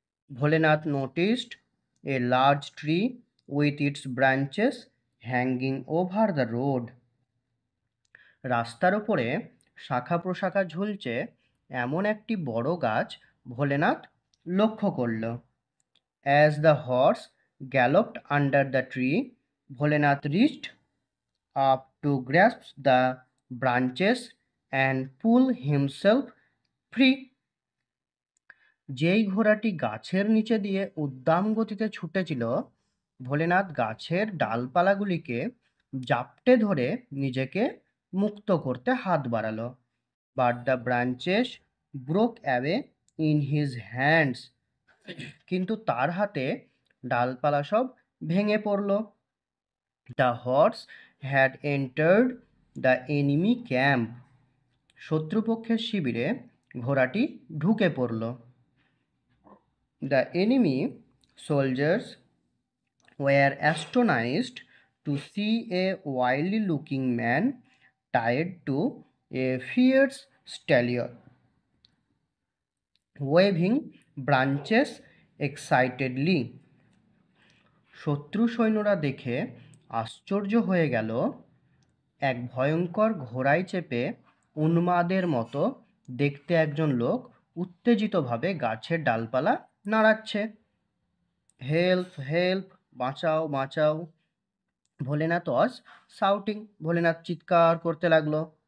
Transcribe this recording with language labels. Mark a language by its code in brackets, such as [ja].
[en] Bholenath noticed a large tree with its branches hanging over the road. [bn] রাস্তার ওপরে শাখা প্রশাখা ঝুলছে এমন একটি বড় গাছ ভোলেনাথ লক্ষ্য করল। [en] As the horse galloped under the tree, Bholenath reached up to grasp the branches and pull himself free. [bn] যেই ঘোড়াটি গাছের নিচে দিয়ে উদ্দাম গতিতে ছুটেছিল, ভোলেনাথ গাছের ডালপালাগুলিকে জাপটে ধরে নিজেকে মুক্ত করতে হাত বাড়ালো। [en] But the branches broke away in his hands. [bn] কিন্তু তার হাতে ডালপালা সব ভেঙে পড়ল। [en] The horse had entered the enemy camp. [bn] শত্রুপক্ষের শিবিরে ঘোড়াটি ঢুকে পড়ল। [en] The enemy soldiers were astonished to see a wily looking man tied to a fierce stallion, waving branches excitedly. [bn] শত্রু সৈন্যরা দেখে আশ্চর্য হয়ে গেল, এক ভয়ঙ্কর ঘোড়ায় চেপে উন্মাদের মতো দেখতে একজন লোক উত্তেজিতভাবে গাছের ডালপালা নাড়াচ্ছে। [en] help help, [bn] বাঁচাও বাঁচাও, ভোলেনাথ [en] was shouting, [bn] ভোলেনাথ চিৎকার করতে লাগলো।